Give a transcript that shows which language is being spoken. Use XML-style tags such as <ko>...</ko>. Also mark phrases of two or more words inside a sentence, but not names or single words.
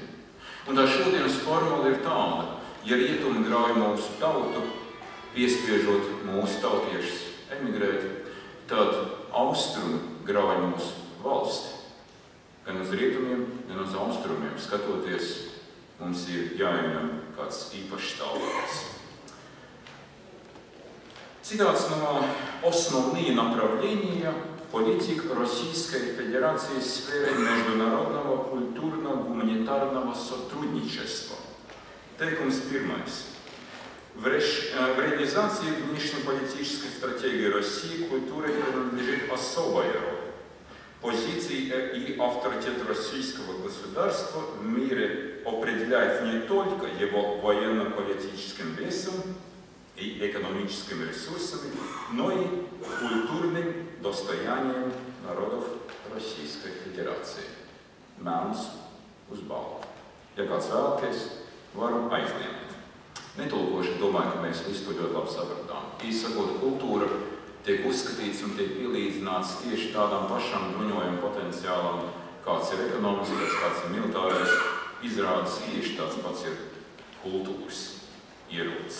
<lv>Un tā šodienas formula ir tāda, ja rietumi grauj mūsu tautu, piespiežot mūsu tautiešus emigrēt, tad austrumi grauj mūsu valsti. Gan uz rietumiem, gan uz austrumiem skatoties, mums ir jāieņem kāds īpašs stāvoklis. Citāts no</lv> <ru>«Основные направления политик Российской Федерации в сфере международного культурно-гуманитарного сотрудничества».</ru> <lv>Teikums pirmais.</lv> <ru>В реализации внешнеполитической стратегии России культуре принадлежит особая роль. Позиции и авторитет российского государства в мире определяет не только его военно-политическим весом и экономическими ресурсами, но и культурным достоянием народов Российской Федерации.</ru> <lv>Melns uz balvu. Ja kāds vēlaties, varam aizliemēt. Netulkoši domāju, ka mēs visu to ļoti labi sapratām. Īsakot, kultūra tiek uzskatīts un tiek pielīdzināts tieši tādām pašām bruņojuma potenciālām, kāds ir ekonomiskais, kāds ir militārais, izrādes tieši tāds pats ir kultūras ierocis.</lv>